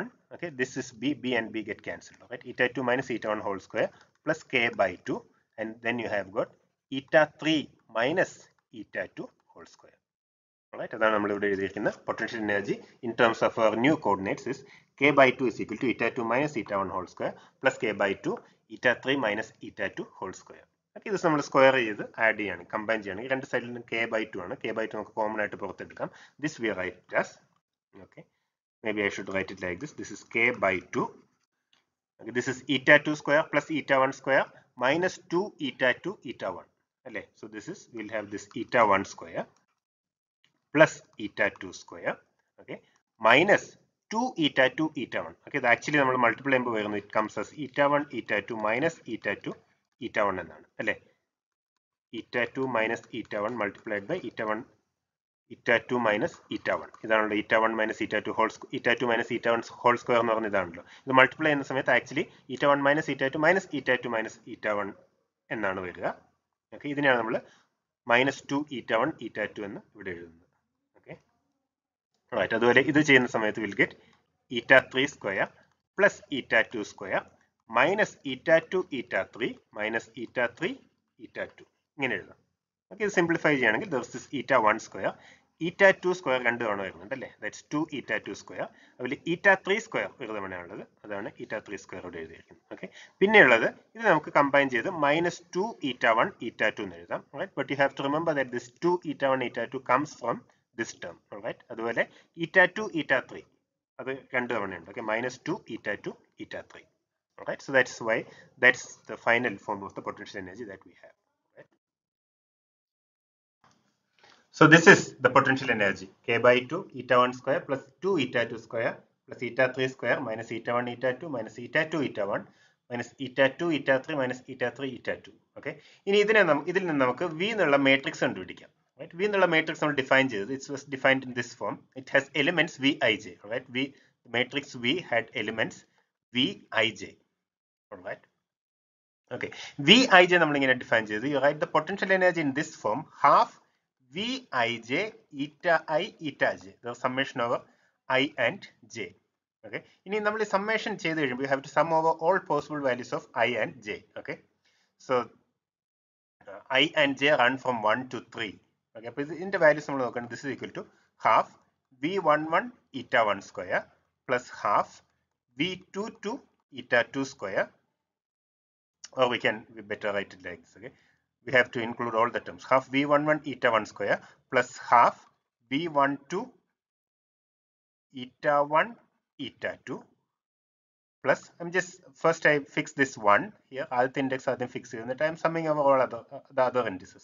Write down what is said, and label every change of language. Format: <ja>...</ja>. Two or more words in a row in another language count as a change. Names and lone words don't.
<en>Okay, this is b and b get cancelled. Right, eta 2 minus eta 1 whole square plus k by 2, and then you have got eta 3 minus eta 2 whole square. Alright,</en> <ml>അതാണ് നമ്മൾ ഇവിടെ എഴുതിയിരിക്കുന്ന</ml> <en>potential energy in terms of our new coordinates is k by 2 is equal to eta 2 minus eta 1 whole square plus k by 2 eta 3 minus eta 2 whole square.</en> <ml>Okay, ഇത് നമ്മൾ സ്ക്വയർ ചെയ്ത് ആഡ് ചെയ്യാണ്, കമ്പൈൻ ചെയ്യാണ്. ഈ രണ്ട് സൈഡിൽ നിന്ന് k by 2 ആണ്. k by 2 നമുക്ക് കോമൺ ആയിട്ട് പുറത്തെടുക്കാം.</ml> <en>This we write as, okay, maybe I should write it like this. This is k by 2. Okay, this is eta 2 square plus eta 1 square minus 2 eta 2 eta 1. Okay, so this is, we'll have this eta 1 square plus eta 2 square, okay, minus 2 eta 2 eta 1.</en> <ml>Okay, ഇത് ആക്ച്വലി നമ്മൾ മൾട്ടിപ്ലൈ ചെയ്യുമ്പോൾ വരുന്നത്</ml> <en>it comes as eta 1 eta 2 minus eta 2 eta 1</en> <ml>എന്നാണ് അല്ലേ.</ml> <en>eta 2 minus eta 1 multiplied by eta 1 eta 2 minus eta 1.</en> <ml>ഇതാണല്ലോ</ml> <en>eta 1 minus eta 2 whole eta 2 minus eta 1 whole square</en> <ml>എന്ന് പറഞ്ഞ ഇതാണല്ലോ. ഇത് മൾട്ടിപ്ലൈ ചെയ്യുന്ന സമയത്ത് ആക്ച്വലി</ml> <en>eta 1 minus eta 2 minus eta 2 minus eta 1</en> <ml>എന്നാണ് വരിക. ഓക്കെ, ഇതിനെയാണ് നമ്മൾ</ml> <en>minus 2 eta 1 eta 2</en> <ml>എന്ന് ഇവിടെ എഴുതുന്നത്.</ml> <en>Right,</en> <ml>അതുപോലെ ഇത് ചെയ്യുന്ന സമയത്ത്</ml> <en>will get eta 3 square plus eta 2 square minus eta 2 eta 3 minus eta 3 eta 2</en> <ml>ഇങ്ങനെ എഴുതാം. ഓക്കെ, ഇത് സിംപ്ലിഫൈ ചെയ്യുകയാണെങ്കിൽ</ml> <en>there is this eta 1 square eta 2 square</en> <ml>രണ്ട് തവണ വരുന്നുണ്ട് അല്ലേ,</ml> <en>that's 2 eta 2 square.</en> <ml>അതുപോലെ</ml> <en>eta 3 square</en> <ml>ഒരു തവണയാണുള്ളത്, അതാണ്</ml> <en>eta 3 square</en> <ml>ഇവിടെ എഴുതിയിരിക്കുന്നത്. ഓക്കെ, പിന്നെയുള്ളത് ഇത് നമുക്ക് കമ്പൈൻ ചെയ്ത്</ml> <en>minus 2 eta 1 eta 2</en> <ml>എന്ന് എഴുതാം.</ml> <en>റൈറ്റ്, But you have to remember that this 2 eta 1 eta 2 comes from this term. Alright,</en> <ml>അതുപോലെ eta 2 eta 3 അത് രണ്ട് തവണയുണ്ട്.</ml> <en>Okay, minus 2 eta 2 eta 3. Alright, so that's why that's the final form of the potential energy that we have. Right? So this is the potential energy, k by 2 eta 1 square plus 2 eta 2 square plus eta 3 square minus eta 1 eta 2 minus eta 2 eta 1 minus eta 2 eta 3 minus eta 3 eta 2.</en> <ml>Okay, ഇനി ഇതിൽ നിന്ന് നമുക്ക് v എന്നുള്ള മാട്രിക്സ് കണ്ടുപിടിക്കാം. Right, v എന്നുള്ള മാട്രിക്സ് നമ്മൾ ഡിഫൈൻ ചെയ്തത്,</ml> <en>it was defined in this form. It has elements vij. Right, the matrix v had elements vij. Alright, okay,</en> <ml>vij നമ്മൾ ഇങ്ങനെ ഡിഫൈൻ ചെയ്തു.</ml> <en>You write the potential energy in this form, half vij eta I eta j, the summation over I and j. Okay,</en> <ml>ഇനി നമ്മൾ ഈ സമ്മേഷൻ ചെയ്ത് കഴിയുമ്പോൾ</ml> <en>you have to sum over all possible values of I and j. Okay, so I and j run from 1 to 3.</en> <ml>Okay, അപ്പോൾ ഇതിന്റെ വാല്യൂസ് നമ്മൾ നോക്കണം.</ml> <en>This is equal to half v11 eta 1 square plus half v22 eta 2 square, or we better write it like this. Okay, we have to include all the terms. Half v11 eta 1 square plus half v12 eta 1 eta 2 plus, I'm just first I fix this one here, all the index are then fixed, and that I am summing over all the other indices.</en>